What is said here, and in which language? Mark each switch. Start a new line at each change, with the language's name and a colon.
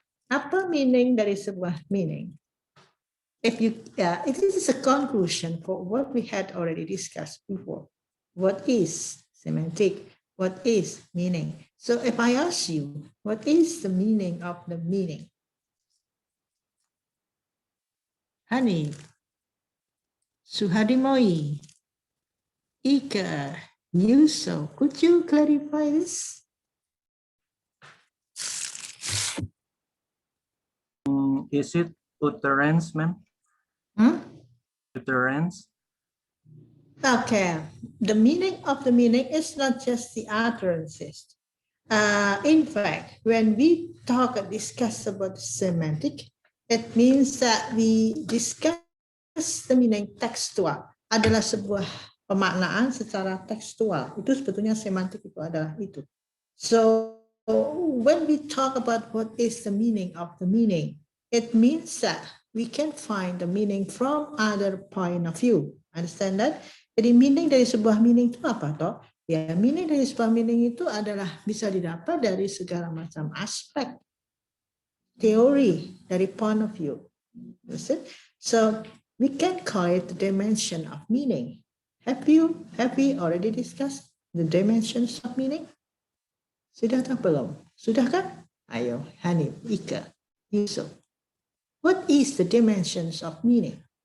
Indonesian: Apa meaning dari sebuah meaning?
English: If this is a conclusion for what we had already discussed before. What is semantic? What is meaning? So if I ask you, what is the meaning of the meaning? Hanif, Suhadimoi, Ika, Yuso, could you clarify this? Is it utterance, ma'am? Utterance? Okay, the meaning of the meaning is not just the utterances. In fact, when we discuss about semantic, it means that we discuss the meaning textual.
Indonesian: Adalah sebuah pemaknaan secara tekstual. Itu sebetulnya semantik itu adalah itu.
English: So when we talk about what is the meaning of the meaning, it means that we can find the meaning from other point of view. Understand that?
Indonesian: Jadi meaning dari sebuah meaning itu apa toh? Ya, meaning dari sebuah meaning itu adalah bisa didapat dari segala macam aspek teori dari
English: point of view. So we can call it the dimension of meaning. Have we already discussed the dimensions of meaning?
Indonesian: Sudah atau belum? Sudah kan?
English: Ayo, Hanif, Ika, Yusuf. What is the dimensions of meaning?